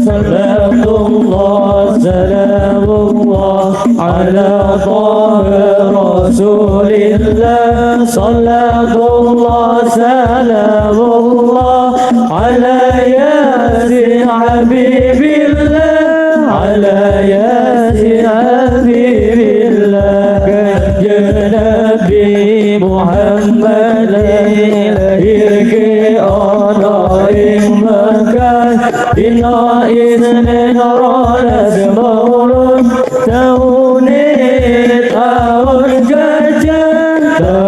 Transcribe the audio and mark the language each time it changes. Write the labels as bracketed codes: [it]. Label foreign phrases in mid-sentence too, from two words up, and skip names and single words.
[ar] صلاة الله سلام الله على طه رسول الله. صلاة الله سلام الله على يس حبيب الله. على يس حبيب الله. [jv] Kanjeng Nabi Muhammad lahir ke ana ing Makkah dina Isnin rolas Maulud taune tahun gajah.